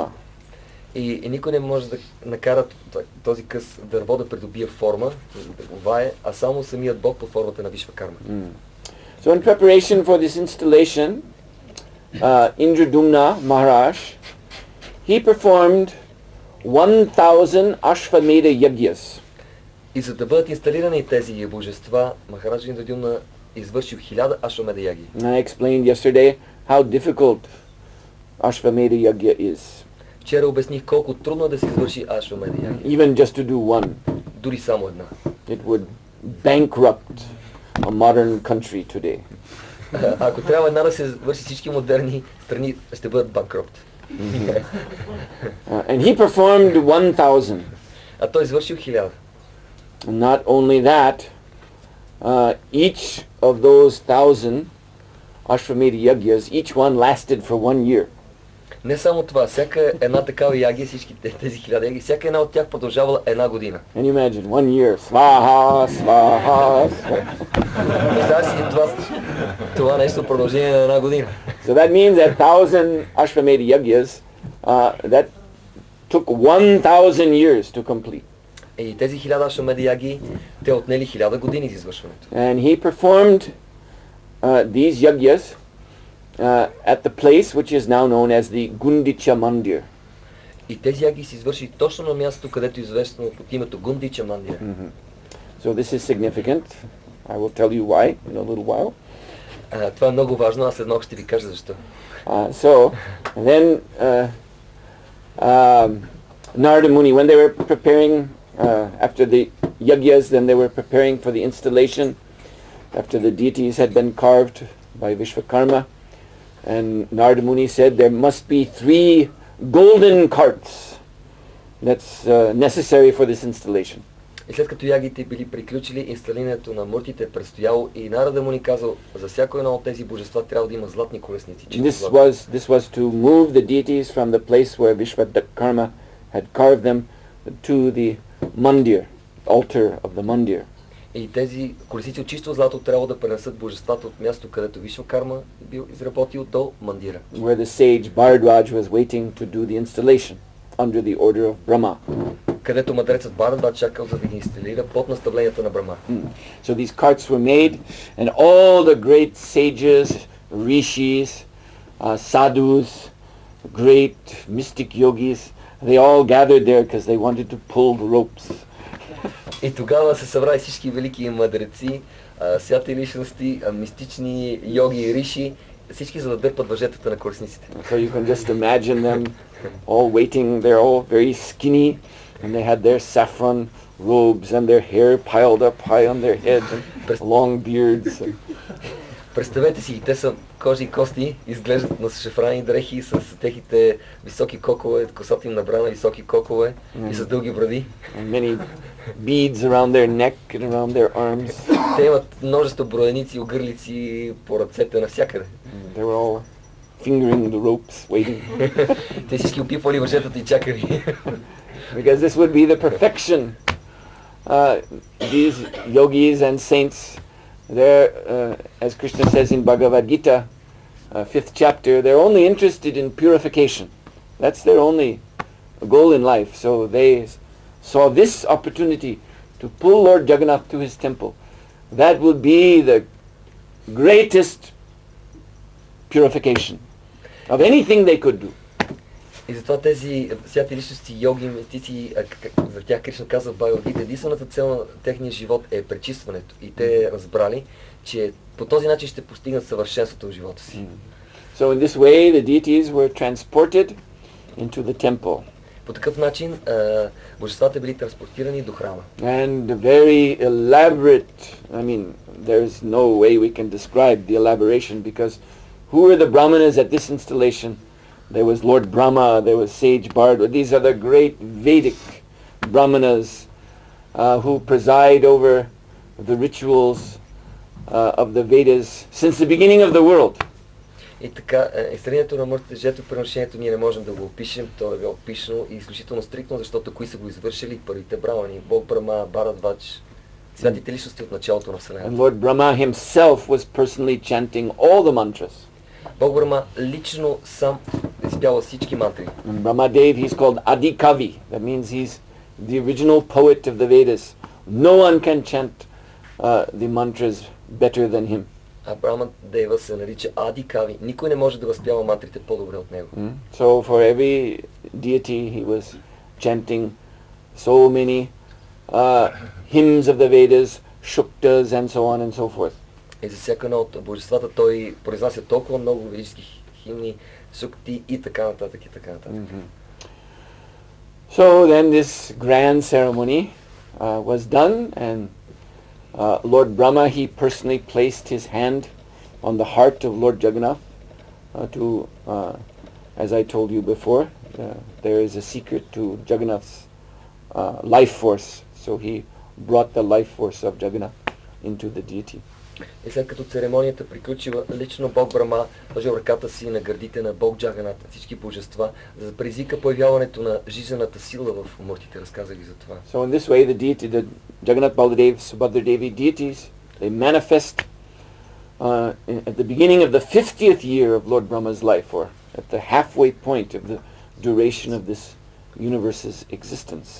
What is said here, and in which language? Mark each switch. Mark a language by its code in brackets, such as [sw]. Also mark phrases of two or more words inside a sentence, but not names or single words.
[bg] И никой не може да накара този къс дърво да придобие форма, да го вае, а само самият Бог под формата на Вишвакарма. [en] So in preparation for this installation, Indradumna Maharaj, he performed 1000 Ashvamedha Yagyas. [bg] И за да бъдат инсталирани тези божества, Махараджа Индрадюмна извършил 1000 Ашвамедha яги. [en] I explained yesterday how difficult Ashvamedha Yagya is. [bg] Вчера обясних колко трудно е да се извърши Ашвамедha яги. [en] Even just to do one. [bg] Дори само една. [en] It would bankrupt a modern country today. [bg] Ако трябва една да се върши, всички модерни страни ще бъдат банкрот. [en] And he performed 1000. [bg] А той извършил 1000. [en] Not only that, each of those 1000 Ashvamedha Yagyas, each one lasted for 1 year. [bg] Не само това, всяка една такава яги, всички тези 1000 яги, всяка една от тях продължавала една година. [en] Can you imagine? 1 year. [sa] स्वाहा, स्वाहा, स्वाहा. [bg] Представя си това нещо в продължение на една година. [en] So that means that 1000 Ashvamedha Yagyas, that took 1000 years to complete. [bg] И тези 1000 Ашвамедha яги, те отнели 1000 години за извършването. [en] And he performed these yagyas at the place which is now known as the Gundicha Mandir. [bg] И тези яги се извърши точно на мястото, където е известно под името Гундича Мандира. [en] So this is significant. I will tell you why in a little while. [bg] Това е много важно, аз едно ще ви кажа защо. [en] So then Narada Muni, when they were preparing after the yagyas, then they were preparing for the installation after the deities had been carved by Vishvakarma. And Narada Muni said there must be 3 golden carts that's necessary for this installation. [bg] И след като ягите били приключили, инсталирането на муртите е предстояло и Нарада Муни казал, за всяко едно от тези божества трябва да има златни колесници. [en] This was to move the deities from the place where Vishvakarma had carved them to the mandir, altar of the mandir. [bg] И тези колесници от чисто злато трябва да пренесат божествата от място, където Вишвакарма бил изработил до мандира. [en] Where the sage Bharadwaj was waiting to do the installation under the order of Brahma. [bg] Където мъдрецът Бхарадвадж чакал за да ги инсталира под наставленията на Брахма. [en] So these carts were made and all the great sages, rishis, sadhus, great mystic yogis, they all gathered there because they wanted to pull the ropes. [bg] И тогава се събрали всички велики мъдреци, святи личности, мистични йоги и риши, всички за да дърпат въжетата на колесниците. [en] So you can just imagine them all waiting. They're all very skinny, and they had their saffron robes and their hair piled up high on their heads and long beards. [bg] Представете си, те са кожи и кости, изглеждат на шафрани дрехи с техните високи кокове, косата им набрана високи кокове и с дълги бради. [en] And many beads around their neck and around their arms. [bg] Те имат множество броеници, огърлици по ръцете навсякъде. [en] They were all fingering the ropes, waiting. [bg] Те всички опипвали въжетата и чакали. [en] Because this would be the perfection. These yogis and saints, they're, as Krishna says in Bhagavad Gita, 5th chapter, they're only interested in purification. That's their only goal in life. So they saw this opportunity to pull Lord Jagannath to his temple. That will be the greatest purification of anything they could do. [bg] И затова тези святи личности, йоги, мистици, за тях Кришна казва в Бхагавад-гита, единствената цел на техния живот е пречистването. И те разбрали, че по този начин ще постигнат съвършенството в живота си. [en] So in this way the deities were transported into the temple. [bg] По такъв начин божествата били транспортирани до храма. [en] And very elaborate, I mean, there's no way we can describe the elaboration, because who were the brahmanas at this installation? There was Lord Brahma, there was Sage Bard. These are the great Vedic brahmanas who preside over the rituals of the Vedas since the beginning of the world. [bg] И така, изстрелянето на мъртвите, жертвоприношението ние не можем да го опишем, то е било описано и изключително стриктно, защото кои са го извършили? Първите брамани, Бог Брама, Барадвач, святите личности от началото на Вселената. [en] And Lord Brahma himself was personally chanting all the mantras. [bg] Бог Брама лично сам изпява всички мантри. [en] And Brahmadev, he's called Adi Kavi. That means he's the original poet of the Vedas. No one can chant the mantras better than him. [bg] А Брахма Дева се нарича Ади Кави. Никой не може да възпява мантрите по-добре от него. [en] So for every deity he was chanting so many hymns of the Vedas, shuktas and so on and so forth. [bg] И за всяка едно от божествата той произнася толкова много ведически химни, сукти и така нататък и така нататък. [en] So then this grand ceremony was done, and Lord Brahma, he personally placed his hand on the heart of Lord Jagannath as I told you before, there is a secret to Jagannath's life force. So he brought the life force of Jagannath into the deity. [bg] И след като церемонията приключила, лично Бог Брама сложил ръката си на гърдите на Бог Джаганат, всички божества, за да предизвика появяването на жизнената сила в муртите, разказах ви за това. [en] So in this way the deity, the Jagannath, Baladev, Subhadra Devi deities, they manifest at the beginning of the 50th year of Lord Brahma's life, or at the halfway point of the duration of this universe's existence.